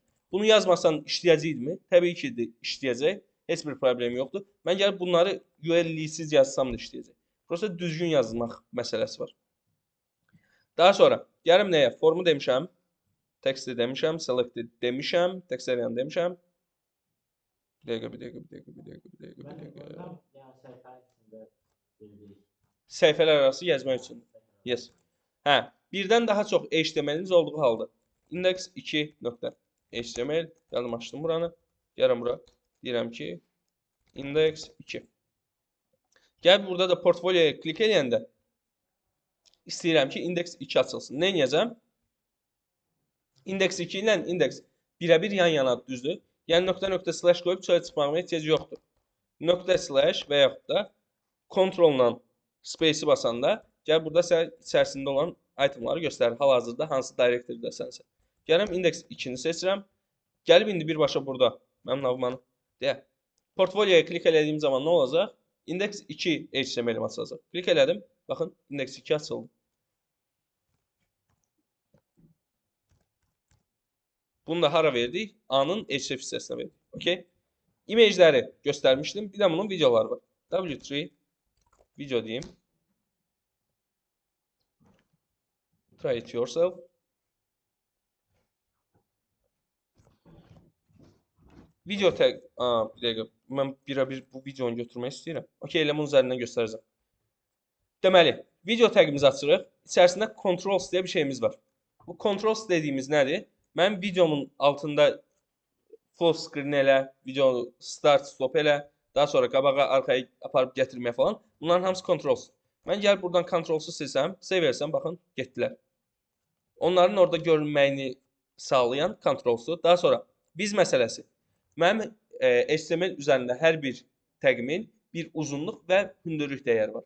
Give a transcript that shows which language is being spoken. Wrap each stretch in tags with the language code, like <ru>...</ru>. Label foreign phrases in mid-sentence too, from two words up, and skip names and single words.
<az>Bunu yazmasan işləyəcəkmi? Təbii ki, işləyəcək. Heç bir problem yoxdur. Mən gəlib bunları URL-siz yazsam da işləyəcək. Prosta düzgün yazmaq məsələsi var. Daha sonra gəlim nəyə? Formu demişəm. Text'i demişəm. Selected demişəm.</az> <en>Text area</en> <az>demişəm. Bir dəqiqə. Səhifələr arası yazmaq üçün.</az> <en>Yes.</en> <az>Hə, birdən daha çox HTML-iniz olduğu halda. Index 2.html. Gəldim açdım buranı. Gələm bura. Deyirəm ki, index 2. Gəl burada da portfolyoya klik edəndə istəyirəm ki, index 2 açılsın. Nə edəcəm? Index 2 ilə index birə-bir yan-yana düzdür. Yəni nöqtə slash qoyub çölə çıxmağıma ehtiyac yoxdur. Nöqtə slash və yaxud da kontrolla space-i basanda gəl burada içərisində olan itemları göstərir. Hal-hazırda hansı directory-dəsənsə. Gələm index 2-ni seçirəm. Gəlib indi birbaşa burada mənim navmanı deyə. Portfolyoya klik elədiyim zaman nə olacaq? Index 2 HTML-im açılacaq. Klik elədim. Baxın, index 2 açıldı. Bunu da hara verdik? A-nın href hissəsinə verdik.</az> <en>Okay?</en> <az>İmecləri göstərmişdim. Bir də bunun videoları var. W3 video deyim.</az> <en>Try it yourself. Video tag,</en> <az>bir dəqiqə, mən bir bu videonu götürmək istəyirəm. Okay, elə bunun üzərindən göstərəcəm. Deməli, video tagimizi açırıq. İçərisində controls deyə bir şeyimiz var. Bu controls dediyimiz nədir? Mən videomun altında</az> <en>full screen</en> <az>elə,</az> <en>video start, stop</en> <az>elə, daha sonra qabağa, arxaya aparıb gətirmək falan. Bunların hamısı controls. Mən gəlib buradan controls'u silsəm, save etsəm, baxın, getdilər. Onların orada görünməyini sağlayan controls'u. Daha sonra biz məsələsi. Mənim HTML üzərində hər bir təqimin bir uzunluq və hündürlük dəyəri var.</az>